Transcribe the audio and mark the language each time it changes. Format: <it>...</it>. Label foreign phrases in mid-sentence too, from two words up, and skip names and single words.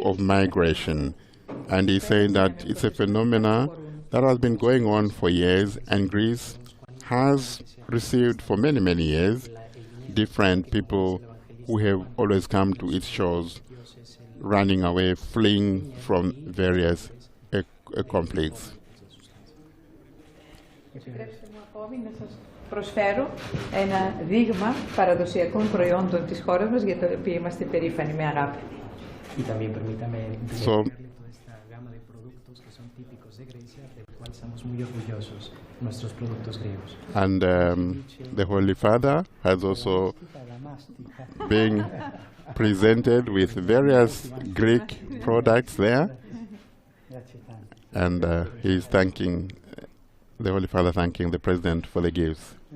<en>of migration, and he's saying that it's a phenomena that has been going on for years, and Greece has received for many, many years different people who have always come to its shores, running away, fleeing from various conflicts.</en> <el>Προσφέρω ένα δείγμα παραδοσιακών προϊόντων της χώρας μας για το οποίο είμαστε περήφανοι με αγάπη.</el> <en>So</en> <es>gama de productos que son típicos de Grecia, del cual estamos muy orgullosos, nuestros productos griegos.</es> <en>And the Holy Father has also been presented with various Greek products there, and he's thanking the Holy Father, thanking the President for the gifts.</en>